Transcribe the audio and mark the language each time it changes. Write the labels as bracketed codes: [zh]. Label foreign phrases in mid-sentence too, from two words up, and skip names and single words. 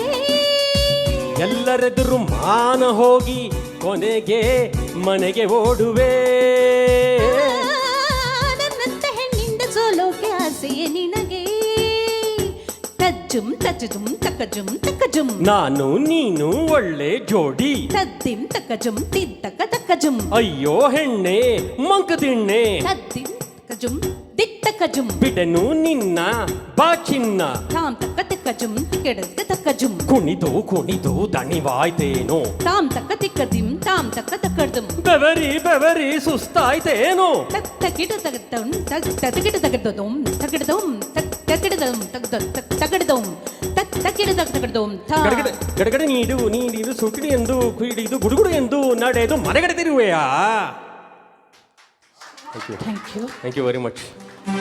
[kn] ಎಲ್ಲರೆದುರು ಮಾನ ಹೋಗಿ ಕೊನೆಗೆ ಮನೆಗೆ ಓಡುವೆ ನನ್ನಂತ ಹೆಣ್ಣಿಂದ ಸೋಲೋಕೆ ಆಸೆಯೇ ನಿನಗೆ ತಜ್ಜುಂ ತಜ್ಜುಂ ತಕಜುಂ ತಕಜುಂ ನಾನು ನೀನು ಒಳ್ಳೆ ಜೋಡಿ ತದ್ದಿಂ ತಕಜುಂ ತಿದ್ದಕ ತಕಜುಂ ಅಯ್ಯೋ ಹೆಣ್ಣೆ ಮಂಕದಿಣ್ಣೆ ತದ್ದಿಂ ತಕಜುಂ ದಿತ್ತಕಜುಂ ಬಿಡನು ನಿನ್ನ ಬಾಚಿನ್ನ ತಾಂ ತಕ್ಕ ತಕಜುಂ ತಿಕೆಡದ ತಕಜುಂ ಕುಣಿದು ಕುಣಿದು ದಣಿವಾಯ್ತೇನೋ ತಾಂ ತಕ್ಕ ತಿಕ್ಕದಿಂ ತಾಂ ತಕ್ಕ ತಕಡ್ದುಂ ಬೆವರಿ ಬೆವರಿ ಸುಸ್ತಾಯ್ತೇನೋ ತಕ್ ತಕಿಡ ತಗದಂ ತಕ್ ತಕಿಡ ತಗದಂ ತಗಡದಂ ತಕ್ ತಕಿಡದಂ ತಗದ ತಕ್ ತಗಡದಂ ತಕ್ ತಕಿಡ ತಗದಂ ತಾ ಗಡಗಡೆ ಗಡಗಡೆ ನೀಡು ಸುಟಿಡಿ ಎಂದು ಕುಡಿದು ಗುಡುಗುಡು ಎಂದು ನಡೆದು ಮನೆಗಡೆ ತಿರುವೆಯಾ [en] Thank you Thank you very much